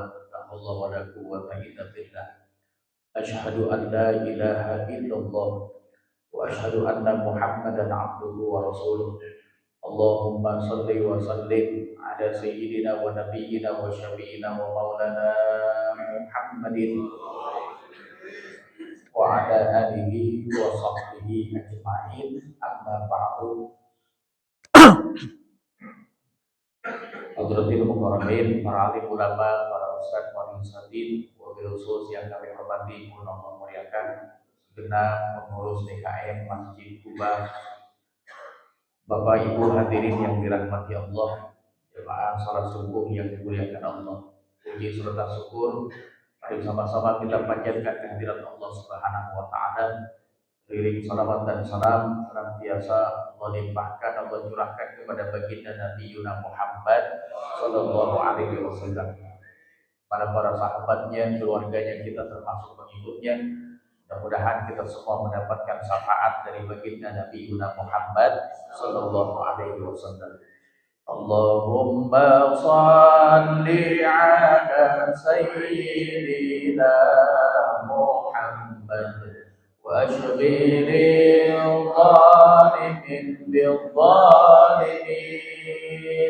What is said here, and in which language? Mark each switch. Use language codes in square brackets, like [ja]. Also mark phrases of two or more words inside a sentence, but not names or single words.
[ar] لا حول ولا قوة إلا بالله. أشهد أن لا إله إلا الله وأشهد أن محمدا عبده ورسوله. اللهم صل وسلم على سيدنا ونبينا وشفيعنا ومولانا محمد وعلى آله وصحبه أجمعين، أما بعد. حضرات المكرمين, [id] para alim ulama, para ustadz, para ustadzin, [ar] وبالخصوص [id] yang kami hormati, Allah memuliakan segenap pengurus DKM Masjid Kuba, Bapak Ibu hadirin yang dirahmati Allah, jemaah salat subuh yang dimuliakan Allah. Puji serta syukur, mari sama-sama kita panjatkan kehadirat Allah [ar] سبحانه وتعالى. [id] Iring salawat dan salam senantiasa Allah limpahkan, Allah curahkan kepada baginda Nabi Yuna Muhammad [ar] صلى الله عليه وسلم, [id] para sahabatnya, keluarganya, kita termasuk pengikutnya. Mudah-mudahan kita semua mendapatkan syafaat dari baginda Nabi Yuna Muhammad [ar] صلى الله عليه وسلم. اللهم صل على سيدنا محمد وأشغل الظالمين بالظالمين.